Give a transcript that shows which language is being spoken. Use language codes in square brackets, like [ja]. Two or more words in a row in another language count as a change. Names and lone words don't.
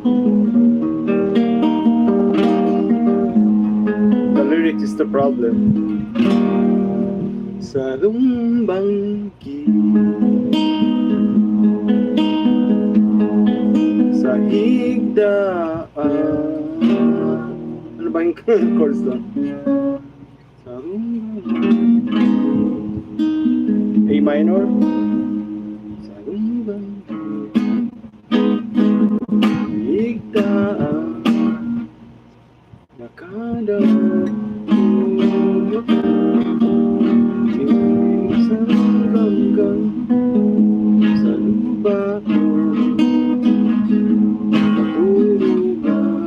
[en] The lyrics is the problem. [bik] Sarong Banggi sa higdaan. [tl] Ano ba yung chords doon? Sarong Banggi A minor. [bik] Sarong Banggi higdaan nakadaan sa lupa ko matulugan.